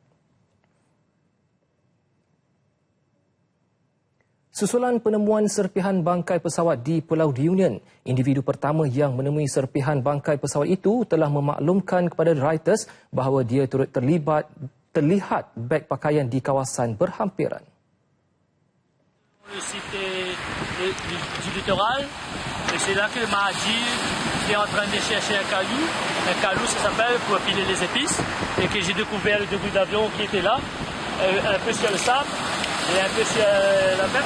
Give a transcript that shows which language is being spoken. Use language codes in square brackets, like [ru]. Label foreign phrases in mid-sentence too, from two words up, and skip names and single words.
[ms] Susulan penemuan serpihan bangkai pesawat di Pulau Reunion, individu pertama yang menemui serpihan bangkai pesawat itu telah memaklumkan kepada Reuters bahawa dia turut terlihat beg pakaian di kawasan berhampiran. [fr] Le site du littoral, et c'est là que Mahdi est en train de chercher un caillou, ça s'appelle pour piler les épices, et que j'ai découvert le début d'avion qui était là, un peu sur le sable et un peu sur la mer.